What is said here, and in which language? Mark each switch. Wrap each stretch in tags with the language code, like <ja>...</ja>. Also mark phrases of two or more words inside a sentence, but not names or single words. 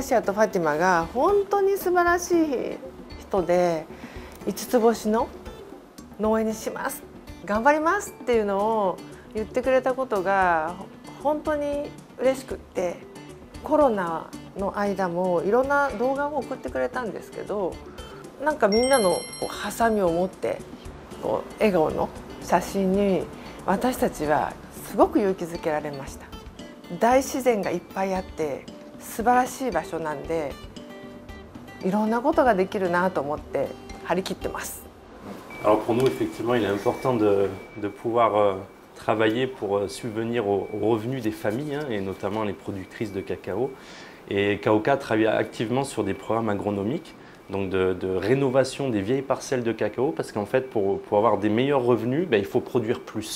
<ja>シアとファティマが本当に素晴らしい人で、5つ星の農園にします、頑張りますっていうのを言ってくれたことが本当に嬉しくって、コロナの間もいろんな動画を送ってくれたんですけど、なんかみんなのハサミを持って笑顔の写真に私たちはすごく勇気づけられました。大自然がいっぱいあって素晴らしい場所なんで、いろんなことができるなと思って張り切ってます。</ja> <fr>Alors pour nous, effectivement, il est important de pouvoir travailler pour subvenir aux revenus des familles, et notamment les productrices de cacao. Et KOKA travaille activement sur des programmes agronomiques, donc de rénovation des vieilles parcelles de cacao, parce qu'en fait, pour avoir des meilleurs revenus, il faut produire plus.</fr>